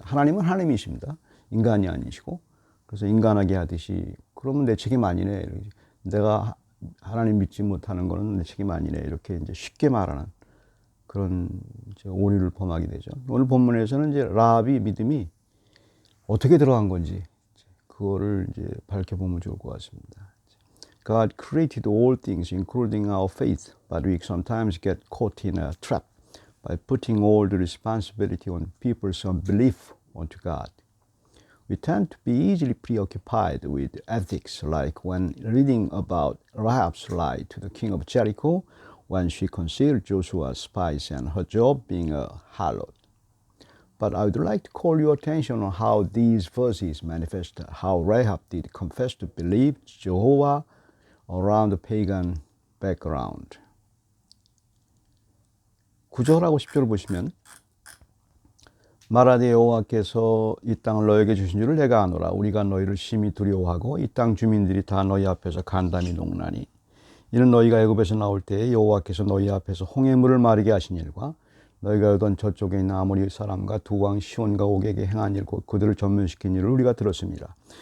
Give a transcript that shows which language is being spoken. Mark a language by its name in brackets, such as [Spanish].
[Korean] 하나님은 하나님이십니다. 인간이 아니시고. 그래서 인간하게 하듯이 그러면 내 책임 아니네. 내가 하나님 믿지 못하는 거는 내 책임 아니네. 이렇게 이제 쉽게 말하는 그런 이제 오류를 범하게 되죠. 오늘 본문에서는 이제 라합이 믿음이 어떻게 들어간 건지 그거를 이제 밝혀보면 좋을 것 같습니다. [English] God created all things, including our faith, but we sometimes get caught in a trap by putting all the responsibility on people's unbelief onto God. We tend to be easily preoccupied with ethics, like when reading about Rahab's lie to the king of Jericho when she concealed Joshua's spies and her job being a harlot. But I would like to call your attention on how these verses manifest how Rahab did confess to believe Jehovah around the pagan background. [Korean] 9절하고 10절을 보시면 말하되 여호와께서 이 땅을 너에게 주신 줄을 내가 아노라. 우리가 너희를 심히 두려워하고 이 땅 주민들이 다 너희 앞에서 간담이 녹나니 이는 너희가 애굽에서 나올 때에 여호와께서 너희 앞에서 홍해물을 마르게 하신 일과 너희가 오던 저쪽에 있는 아모리 사람과 두 왕 시온과 옥에게 행한 일 곧 그들을 전면시킨 일을 우리가 들었습니다.